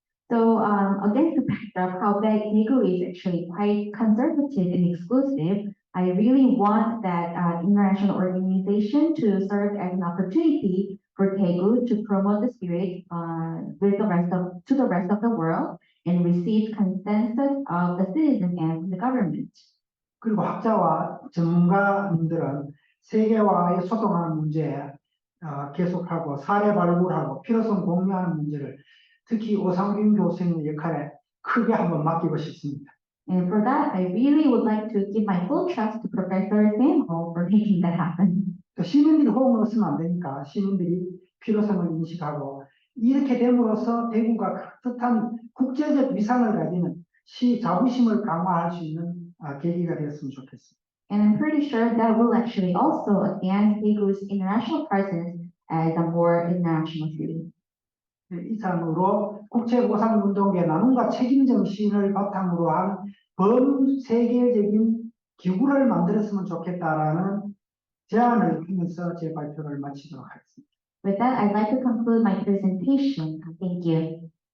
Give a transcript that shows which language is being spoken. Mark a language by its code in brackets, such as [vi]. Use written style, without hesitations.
[en] So against the backdrop how Daegu is actually quite conservative and exclusive, I really want that international organization to serve as an opportunity for Daegu to promote the spirit to the rest of the world and receive consensus of the citizens and the government. [ko] 그리고 학자와 전문가님들은 세계와의 소통하는 문제에 계속하고 사례 발굴하고 필요성 공유하는 문제를 특히 오상균 교수님의 역할에 크게 한번 맡기고 싶습니다. [en] And for that, I really would like to give my full trust to Professor Samho for making that happen. [ko] 또 시민들이 호응을 얻으면 안 되니까 시민들이 필요성을 인식하고 이렇게 됨으로써 대구가 그럴듯한 국제적 위상을 가지는 시 자부심을 강화할 수 있는 계기가 되었으면 좋겠습니다. [en] And I'm pretty sure that will actually also advance Daegu's international presence as a more international city. [ko] 이상으로 국제보상운동의 나눔과 책임 정신을 바탕으로 한 범세계적인 기구를 만들었으면 좋겠다라는 제안을 하면서 제 발표를 마치도록 하겠습니다. [en] With that, I'd like to conclude my presentation. Thank you.